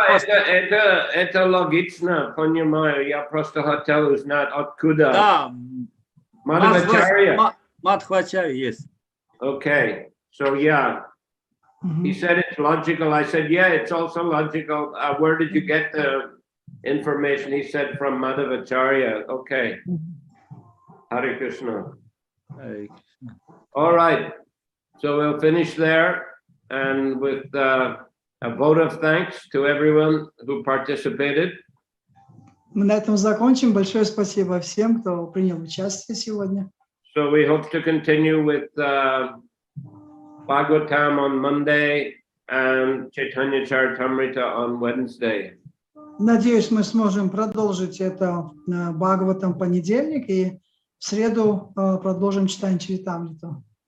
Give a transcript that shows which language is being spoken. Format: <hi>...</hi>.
<ru>Это логично, понимаю, я просто хотел узнать, откуда. Да, Мадхвачарья. Мадхвачарья есть.</ru> <en>Okay, so yeah, he said it's logical. I said, yeah, it's also logical. Where did you get the information? He said from Madhavacharya. Okay. Hare Krishna. Hare Krishna. All right. So we'll finish there, and with a vote of thanks to everyone who participated.</en> <ru>Мы на этом закончим. Большое спасибо всем, кто принял участие сегодня.</ru> <en>So we hope to continue with Bhagavatam on Monday and Chaitanya Charitamrita on Wednesday.</en> <ru>Надеюсь, мы сможем продолжить это Бхагаватам в понедельник и в среду продолжим читание Чаритамриту.</ru>